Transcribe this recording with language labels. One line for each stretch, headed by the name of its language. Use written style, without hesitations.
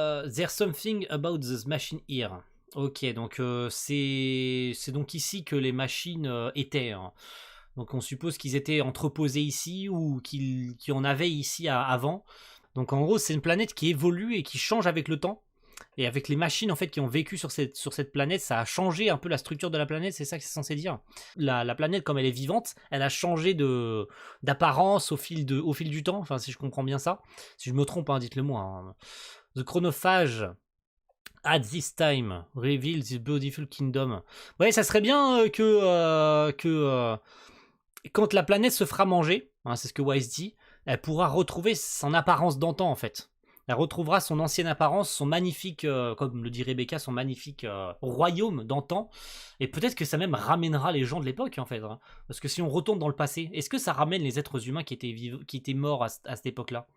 English: There's something about this machine here.
French: Ok, donc c'est donc ici que les machines étaient. Hein. Donc on suppose qu'ils étaient entreposés ici ou qu'il y en avait ici avant. Donc en gros, c'est une planète qui évolue et qui change avec le temps. Et avec les machines en fait qui ont vécu sur cette planète, ça a changé un peu la structure de la planète, c'est ça que c'est censé dire. La planète, comme elle est vivante, elle a changé d'apparence au fil du temps, enfin si je comprends bien ça. Si je me trompe, hein, dites-le moi. Hein.
English: The chronophage at this time reveals this beautiful kingdom.
French: Ouais, ça serait bien que quand la planète se fera manger, hein, c'est ce que Wise dit, elle pourra retrouver son apparence d'antan en fait. Elle retrouvera son ancienne apparence, son magnifique, comme le dit Rebecca, son magnifique royaume d'antan. Et peut-être que ça même ramènera les gens de l'époque, en fait. Hein. Parce que si on retourne dans le passé, est-ce que ça ramène les êtres humains qui étaient morts à cette époque-là?